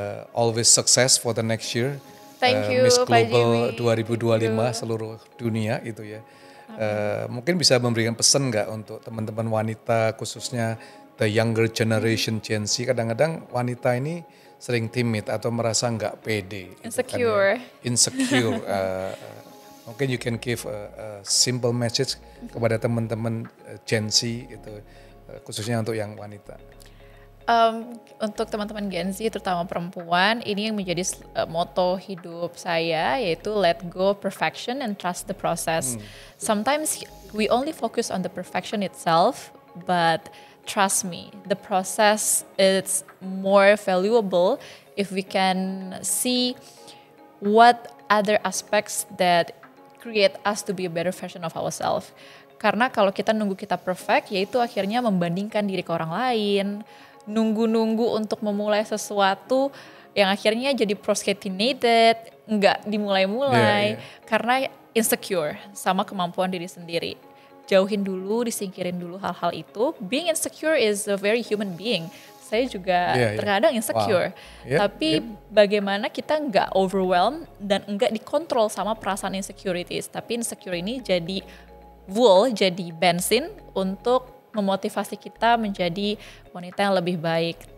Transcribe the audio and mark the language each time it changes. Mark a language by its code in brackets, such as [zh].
[en] Always success for the next year. Thank you, Miss Global [id] Pak Jimmy. 2025 seluruh dunia itu ya. Mungkin bisa memberikan pesan nggak untuk teman-teman wanita khususnya [en] the younger generation [id] Gen Z. Kadang-kadang wanita ini sering timid atau merasa nggak pede. [en] Insecure. Insecure. [id] Mungkin [en] you can give a simple message [id] kepada teman-teman Gen Z itu khususnya untuk yang wanita. Untuk teman-teman Gen Z terutama perempuan, ini yang menjadi moto hidup saya yaitu [en] let go perfection and trust the process. Sometimes we only focus on the perfection itself, but trust me, the process is more valuable if we can see what other aspects that create us to be a better version of ourselves. [id] Karena kalau kita nunggu kita perfect, yaitu akhirnya membandingkan diri ke orang lain, nunggu-nunggu untuk memulai sesuatu yang akhirnya jadi procrastinated, nggak dimulai-mulai, karena insecure sama kemampuan diri sendiri. Jauhin dulu, disingkirin dulu hal-hal itu. [en] Being insecure is a very human being. [id] Saya juga terkadang insecure, tapi bagaimana kita nggak overwhelmed dan nggak dikontrol sama perasaan insecurities, tapi insecure ini jadi fuel, jadi bensin untuk memotivasi kita menjadi wanita yang lebih baik.